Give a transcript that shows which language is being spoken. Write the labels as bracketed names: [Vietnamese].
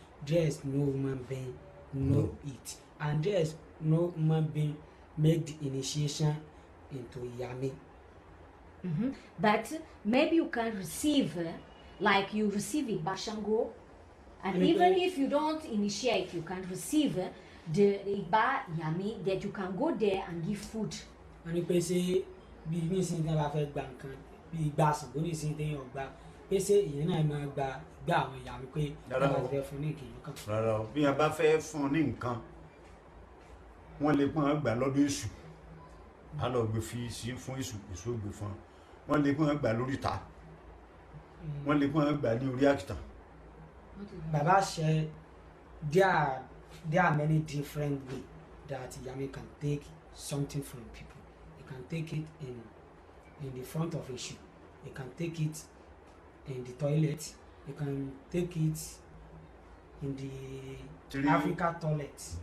[English] There is no human being know it, and there is no human being make the initiation into Ìyámi. But maybe you can receive, like you receive Igba Ṣàngó, and even if you don't initiate, you can receive de Igba Ìyámi that you can go there and give food. [Yoruba] wọ́n ní pé ṣé bí nísìnyí tí wọ́n bá fẹ́ gba nǹkan bí ìgbà Ṣàngó nísìnyí tí èèyàn gba pé ṣé ìyẹn náà máa gba ìgbà àwọn ìyá mi pé wọ́n bá fẹ́ fún ní ìkìlọ̀ kan. rárá o bí wọ́n bá fẹ́ fún ní nǹkan wọ́n lè pọ́n gbà lọ́dún èṣù á lọ gbé fi sí fún èṣù èṣù gbé fún wọ́n lè pọ́n gbà lórí ta wọ́n lè pọ́n gbà ní orí àkìtàn. [English] Baba said there are many different ways that Ìyámi can take something from people. You can take it in the front of a shoe. You can take it in the toilet. You can take it in the Africa toilet.